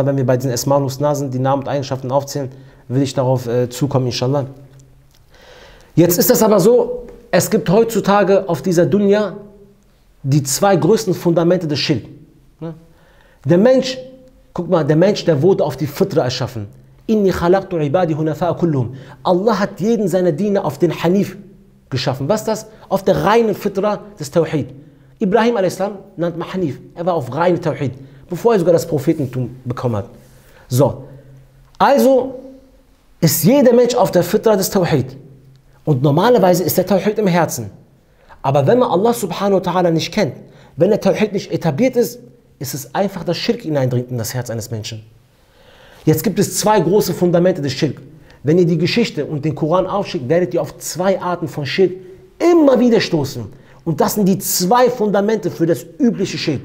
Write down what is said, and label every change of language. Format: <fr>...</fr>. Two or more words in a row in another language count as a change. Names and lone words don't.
<de>Wenn wir bei diesen</de> <ar>أسماء الحسنى</ar> <de>sind, die Namen und Eigenschaften aufzählen, will ich darauf zukommen, inshallah. Jetzt ist das aber so, es gibt heutzutage auf dieser Dunya die 2 größten Fundamente des Schirk. Der Mensch, guck mal, der Mensch, der wurde auf die Fitra erschaffen.</de> <ar>إني خلقت عبادي حنفاء كلهم.</ar> <de>Allah hat jeden seiner Diener auf den Hanif geschaffen. Was ist das? Auf der reinen Fitra des Tawhid. Ibrahim a.s. nannt man Hanif. Er war auf reine Tawhid, bevor er sogar das Prophetentum bekommen hat. So, also ist jeder Mensch auf der Fitra des Tawhid. Und normalerweise ist der Tawhid im Herzen. Aber wenn man Allah</de> <ar>سبحانه وتعالى</ar> <de>nicht kennt, wenn der Tawhid nicht etabliert ist, ist es einfach, dass Schirk hineindringt in das Herz eines Menschen. Jetzt gibt es 2 große Fundamente des Schirk. Wenn ihr die Geschichte und den Koran aufschickt, werdet ihr auf 2 Arten von Schirk immer wieder stoßen. Und das sind die 2 Fundamente für das übliche Schirk.</de>